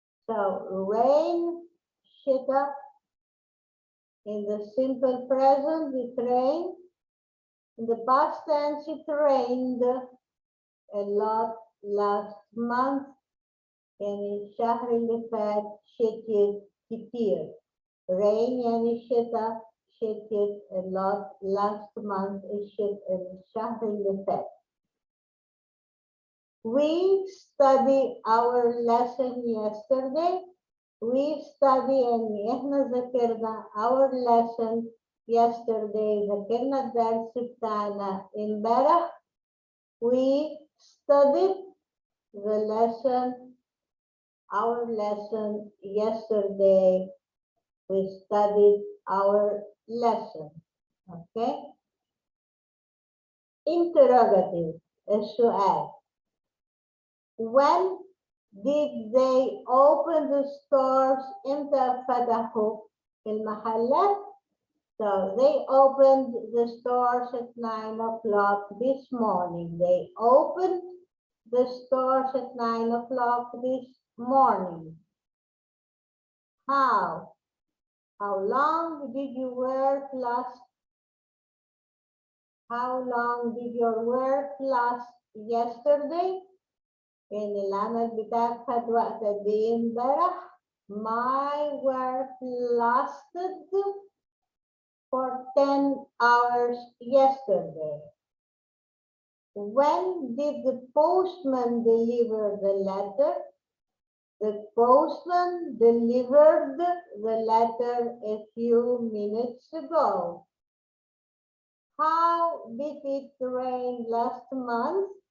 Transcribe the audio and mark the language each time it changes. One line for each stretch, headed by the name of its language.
English: So rain شتاء. In the simple present it rained. In the past tense it rained a lot last month.
Arabic: يعني الشهر اللي فات شتيت كتير. Rain يعني شتاء شتيت
English: a lot last month
Arabic: الشهر اللي فات.
English: We studied our lesson yesterday. We study
Arabic: يعني احنا ذاكرنا
English: our lesson yesterday.
Arabic: ذاكرنا الدرس بتاعنا امبارح.
English: We studied the lesson, our lesson yesterday. We studied our lesson. Okay. Interrogative السؤال. When did they open the stores?
Arabic: امتى فتحوا المحلات?
English: So they opened the stores at 9 o'clock this morning. They opened the stores at 9 o'clock this morning. How? How long did you work last? How long did your work last yesterday?
Arabic: يعني العمل بتاعك خد وقت قد ايه امبارح؟
English: My work lasted for 10 hours yesterday. When did the postman deliver the letter? The postman delivered the letter a few minutes ago. How did it rain last month?